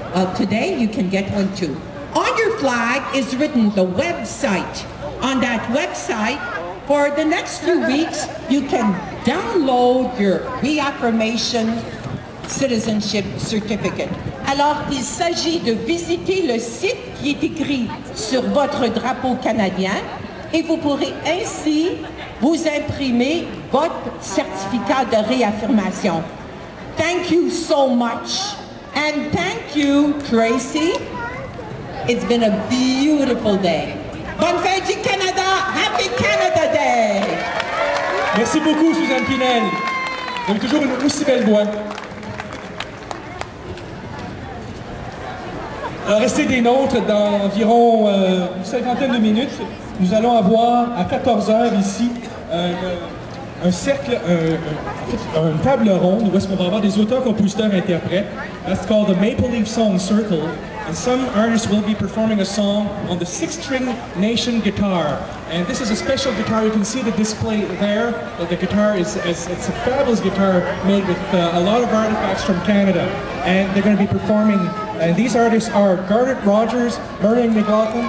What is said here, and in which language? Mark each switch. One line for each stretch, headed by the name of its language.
English: Well, today you can get one too. On your flag is written the website. On that website, for the next few weeks, you can download your reaffirmation citizenship certificate.
French: Alors, il s'agit de visiter le site qui est écrit sur votre drapeau canadien et vous pourrez ainsi vous imprimer votre certificat de réaffirmation.
English: Thank you so much. And thank you, Tracy. It's been a beautiful day.
French: Bonne fête du Canada.
English: Happy Canada Day.
French: Merci beaucoup, Suzanne Pinel. Vous avez toujours une aussi belle voix. Restez des nôtres dans environ une cinquantaine de minutes. Nous allons avoir à 14h ici un cercle, une table ronde où est-ce qu'on va avoir des auteurs, compositeurs, interprètes.
English: That's called the Maple Leaf Song Circle. And some artists will be performing a song on the 6-string Nation guitar. And this is a special guitar. You can see the display there. The guitar it's a fabulous guitar made with a lot of artifacts from Canada. And they're going to be performing. And these artists are Garnet Rogers, Murray McLaughlin,